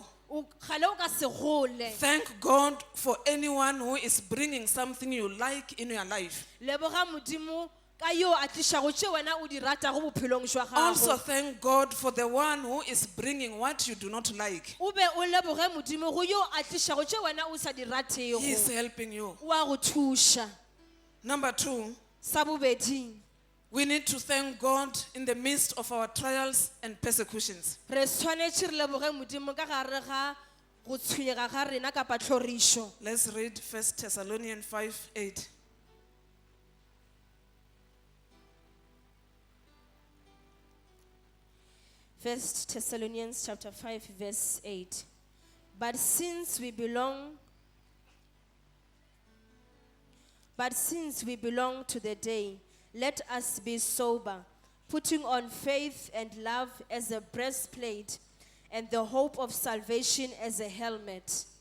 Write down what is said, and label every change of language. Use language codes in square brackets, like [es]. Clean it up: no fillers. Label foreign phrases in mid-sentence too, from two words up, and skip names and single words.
[nso] Gale o ka se gole. [en] Thank God for anyone who is bringing something you like in your life. [nso] Leboga Modimo ka yo a tlišago tše wena o di ratago bophelong jwa [en] Also [nso] gago. [en] thank God for the one who is bringing what you do not like. [nso] O be o leboge Modimo go yo a tlišago tše wena o sa di ratego. [en] He is helping you. [nso] O a go thuša. [en] Number 2, [nso] Sa bobedi, [en] we need to thank God in the midst of our trials and persecutions. [nso] re tshwanetše re leboge Modimo ka gare ga go tshwenyega ga rena kapa tlhorišo. [en] Let's read 1 Thessalonians 5:8. First Thessalonians chapter 5 verse 8. But since we belong to the day, let us be sober, putting on faith and love as a breastplate, and the hope of salvation as a helmet.